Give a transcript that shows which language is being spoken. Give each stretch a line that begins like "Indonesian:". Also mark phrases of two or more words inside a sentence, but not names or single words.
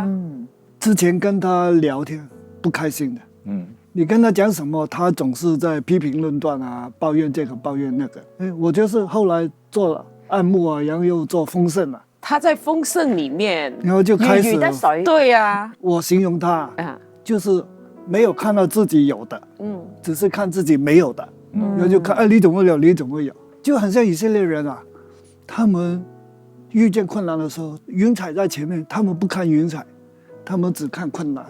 Chinese: 之前跟他聊天不開心的，你跟他講什麼，他總是在批評論斷啊，抱怨這個抱怨那個。我就是後來做了按牧啊，然後又做豐盛啊。他在豐盛裡面，然後就開始如魚得水。對啊，我形容他，就是沒有看到自己有的，只是看自己沒有的，然後就看，你怎麼有，你怎麼有，就很像以色列人啊，他們遇見困難的時候，雲彩在前面，他們不看雲彩， 他们只看困难。